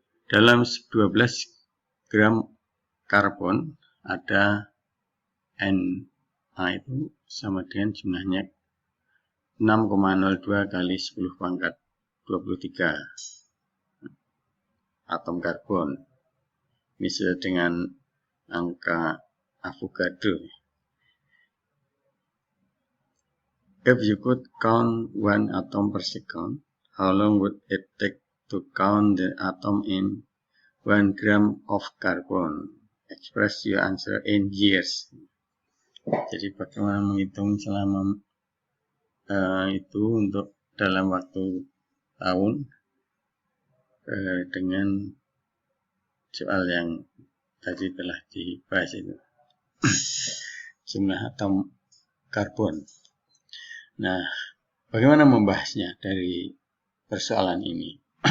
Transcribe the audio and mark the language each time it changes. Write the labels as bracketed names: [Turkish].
[Indonesian] Dalam 12 gram karbon ada Na itu sama dengan jumlahnya 6,02 kali 10 pangkat 23 atom karbon. Ini sesuai dengan angka Avogadro. [English] If you could count one atom per second, how long would it take to count the atom in 1 gram of carbon? Express your answer in years. [Indonesian] Jadi bagaimana menghitung selama itu untuk dalam waktu tahun dengan soal yang tadi telah dibahas itu. Jumlah atom karbon. Nah, bagaimana membahasnya dari persoalan ini?